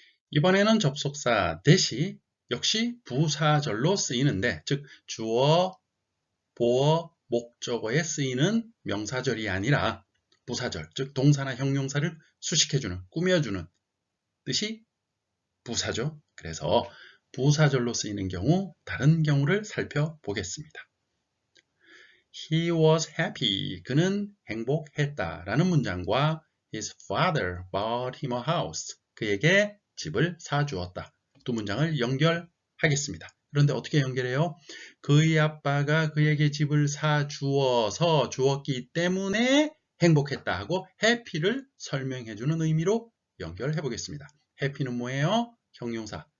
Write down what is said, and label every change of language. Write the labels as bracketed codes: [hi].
[ko] 이번에는 접속사 that이 역시 부사절로 쓰이는데, 즉 주어, 보어, 목적어에 쓰이는 명사절이 아니라 부사절, 즉 동사나 형용사를 수식해주는, 꾸며주는 뜻이 부사죠. 그래서 부사절로 쓰이는 경우, 다른 경우를 살펴보겠습니다. [en] He was happy. [ko] 그는 행복했다 라는 문장과 [en] His father bought him a house. [ko] 그에게 집을 사주었다. 두 문장을 연결하겠습니다. 그런데 어떻게 연결해요? 그의 아빠가 그에게 집을 사주어서 주었기 때문에 행복했다 하고 happy를 설명해주는 의미로 연결해 보겠습니다. happy는 뭐예요? 형용사.